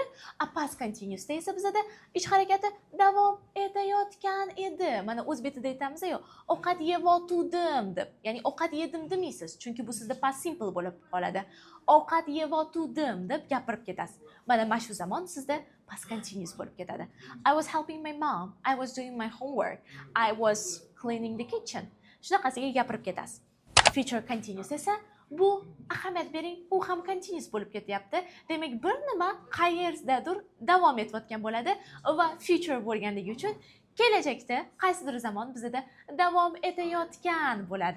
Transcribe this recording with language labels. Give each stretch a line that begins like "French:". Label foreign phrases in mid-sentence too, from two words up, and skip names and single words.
English: Past continuous
Uzbek: da esa bizda ish harakati davom etayotgan edi. Mana o'zbek tilida aytamiz-ku, ovqat yeyotgandim deb. Ya'ni ovqat yedim demaysiz, chunki bu sizda
English: past simple
Uzbek: bo'lib qoladi. Ovqat yeyotgandim deb gapirib ketasiz. Mana shu zamon sizda
English: past continuous
Uzbek: bo'lib ketadi.
English: I was helping my mom. I was doing my homework. I was cleaning the kitchen.
Uzbek: Shunaqasiga gapirib ketasiz.
English: Future continuous
Uzbek: esa bu ahamiyat bering, u ham continuous bo'lib ketyapti. Demak, bir nima qayerdadir davom etayotgan bo'ladi va future bo'lganligi uchun kelajakda qaysidir zamon bizda davom etayotgan bo'ladi.